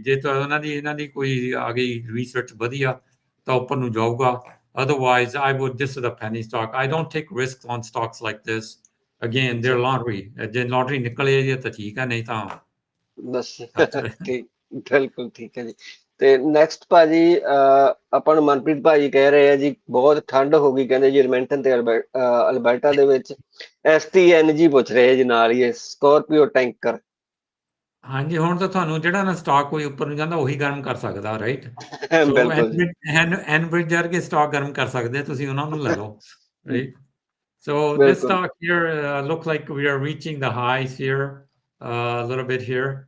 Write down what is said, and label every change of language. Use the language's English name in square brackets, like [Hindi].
[Punjabi] ਜੇ ਤਾਂ ਇਹਨਾਂ ਦੀ ਕੋਈ ਆ ਗਈ research ਵਧੀਆ ਤਾਂ ਉੱਪਰ ਨੂੰ ਜਾਊਗਾ। [English] Otherwise, this is a penny stock. I don't take risks on stocks like this. Again, they're lottery. [Punjabi] ਜੇ lottery ਨਿਕਲੇ ਜੇ ਤਾਂ ਠੀਕ ਹੈ, ਨਹੀਂ ਤਾਂ ਬਸ ਠੀਕ, ਬਿਲਕੁਲ ਠੀਕ ਹੈ ਜੀ। ਤੇ ਨੈਕਸਟ ਭਾਜੀ ਆਪਾਂ ਨੂੰ ਮਨਪ੍ਰੀਤ ਭਾਜੀ ਕਹਿ ਰਹੇ ਆ ਜੀ ਬਹੁਤ ਠੰਡ ਹੋ ਗਈ, ਕਹਿੰਦੇ ਜੀ ਐਡਮਿੰਟਨ ਤੇ ਅਲਬਰਟਾ ਦੇ ਵਿੱਚ। STNG ਪੁੱਛ ਰਹੇ ਜੀ ਨਾਲ ਹੀ, ਸਕੋਰਪੀਓ ਟੈਂਕਰ। ਹਾਂਜੀ, ਹੁਣ ਤਾਂ ਤੁਹਾਨੂੰ ਜਿਹੜਾ ਨਾ ਸਟਾਕ ਕੋਈ ਉੱਪਰ ਨੂੰ ਜਾਂਦਾ ਉਹੀ ਗਰਮ ਕਰ ਸਕਦਾ, ਰਾਈਟ? ਸੋ ਐਨਬ੍ਰਿਜ ਵਰਗੇ ਸਟਾਕ ਗਰਮ ਕਰ ਸਕਦੇ, ਤੁਸੀਂ ਉਹਨਾਂ ਨੂੰ ਲੈ ਲਓ, right? [English] So this stock here looks like we are reaching the highs here a little bit here.